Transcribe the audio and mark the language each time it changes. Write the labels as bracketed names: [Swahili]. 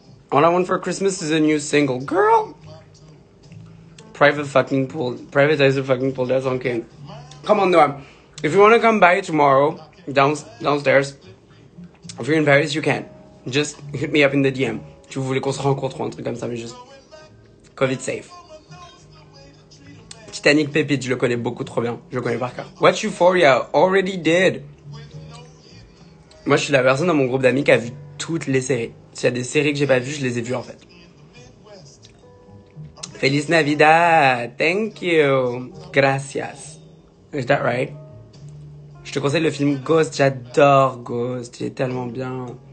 [English] All I Want for Christmas is a new single. Girl! Privatize the fucking pool, that's okay. Come on, Noah. If you want to come by tomorrow, downstairs, if you're in Paris, you can. Just hit me up in the DM. [French] Si vous voulez qu'on se rencontre ou un truc comme ça, mais juste... [English] Covid safe. [French] Titanic Pépite, je le connais beaucoup trop bien. Je le connais par cœur. [English] Watch Euphoria, already did. [French] Moi, je suis la personne dans mon groupe d'amis qui a vu toutes les séries. S'il y a des séries que j'ai pas vues, je les ai vues en fait. [Spanish] Feliz Navidad, [English] thank you, gracias. Is that right? [French] Je te conseille le film Ghost, j'adore Ghost, il est tellement bien.